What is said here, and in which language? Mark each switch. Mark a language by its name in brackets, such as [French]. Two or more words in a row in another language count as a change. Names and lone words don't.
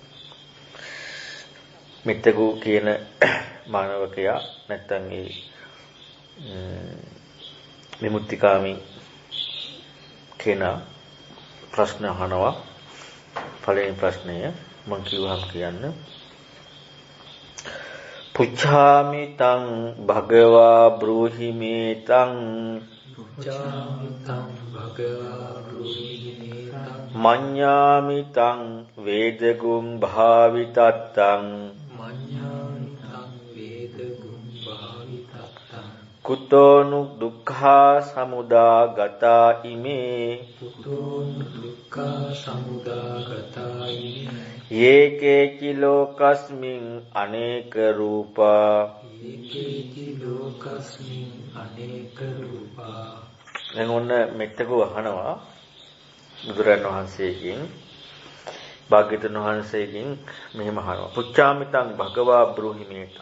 [Sinhala] මෙත්තගෝ කියන මානවකයා නැත්තම් ඒ විමුක්තිකාමී කෙනා ප්‍රශ්න අහනවා. පළවෙනි ප්‍රශ්නය මම කිව්වහම කියන්න. [Pali] පුච්ඡාමි තං භගවා බ්‍රූහි මේ තං මඤ්ඤාමි තං වේදගුම් භාවිතත්තං කුතෝනු දුක්ඛා සමුදා ගතා ඉමේ යේකේචි ලෝකස්මින් අනේක රූපා. [Sinhala] දැන් ඔන්න මෙත්තකෝ අහනවා බුදුරන් වහන්සේගෙන්, භාග්‍යවතුන් වහන්සේගෙන් මෙහෙම අහනවා. [Pali] පුච්ඡාමිතං භගවා බ්‍රූහි මේතං.